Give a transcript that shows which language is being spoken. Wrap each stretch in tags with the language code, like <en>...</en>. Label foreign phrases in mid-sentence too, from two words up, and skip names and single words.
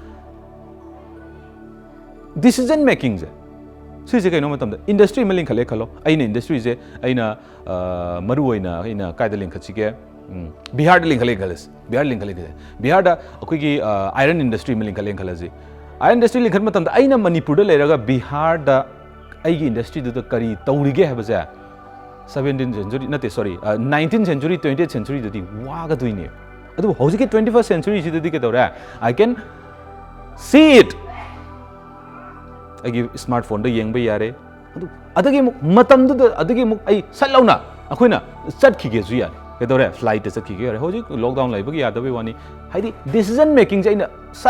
<en>decision making</en> <mni>ꯁꯤꯁꯦ ꯀꯩꯅꯣ ꯃꯇꯝꯗ ꯏꯟꯗꯁꯇ꯭ꯔꯤ ꯑꯃ ꯂꯤꯡꯈꯠꯂꯦ ꯈꯜꯂꯣ ꯑꯩꯅ ꯏꯟꯗꯁꯇ꯭ꯔꯤꯁꯦ ꯑꯩꯅ ꯃꯔꯨꯑꯣꯏꯅ ꯑꯩꯅ ꯀꯥꯏꯗ ꯂꯤꯡꯈꯠꯁꯤꯒꯦ ꯕꯤꯍꯥꯔꯗ ꯂꯤꯡꯈꯠꯂꯦ ꯈꯜꯂꯁꯤ ꯕꯤꯍꯥꯔꯗ ꯑꯩꯈꯣꯏꯒꯤ</mni> <en>iron industry</en> <mni>ꯑꯃ ꯂꯤꯡꯈꯠꯂꯦ ꯈꯜꯂꯁꯤ</mni> <en>iron industry</en> <mni>ꯂꯤꯡꯈꯠꯄ ꯃꯇꯝꯗ ꯑꯩꯅ ꯃꯅꯤꯄꯨꯔꯗ ꯂꯩꯔꯒ ꯕꯤꯍꯥꯔꯗ ꯑꯩꯒꯤ ꯏꯟꯗꯁꯇ꯭ꯔꯤꯗꯨꯗ ꯀꯔꯤ ꯇꯧꯔꯤꯒꯦ ꯍꯥꯏꯕꯁꯦ</mni> <en>17th century</en> <mni>ꯅꯠꯇꯦ ꯁꯣꯔꯤ</mni> <en>19th century 20th centuryꯗꯗꯤ</en> <mni>ꯋꯥꯒꯗꯣꯏꯅꯦ ꯑꯗꯨꯕꯨ ꯍꯧꯖꯤꯛꯀꯤ</mni> <en>21st centuryꯁꯤꯗꯗꯤ</en> <mni>ꯀꯩꯗꯧꯔꯦ</mni> <en>I can see it</en> <mni>ꯑꯩꯒꯤ</mni> <en>smart phone</en> <mni>ꯌꯦꯡꯕ ꯌꯥꯔꯦ ꯑꯗꯒꯤ ꯑꯃꯨꯛ ꯃꯇꯝꯗꯨꯗ ꯑꯗꯒꯤ ꯑꯃꯨꯛ ꯑꯩ ꯁꯠ ꯂꯥꯎꯅ ꯑꯩꯈꯣꯏꯅ ꯆꯠꯈꯤꯒꯦꯁꯨ ꯌꯥꯔꯦ ꯀꯩꯗꯧꯔꯦ ꯐ꯭ꯂꯥꯏꯠꯇ ꯆꯠꯈꯤꯒꯦ ꯌꯥꯔꯦ ꯍꯧꯖꯤꯛ ꯂꯣꯛꯗꯥꯎꯟ ꯂꯩꯕꯒꯤ ꯌꯥꯗꯕꯩ ꯋꯥꯅꯤ ꯍꯥꯏꯗꯤ</mni> <en>decision making</en> <mni>ꯑꯩꯅ ꯁꯠ</mni>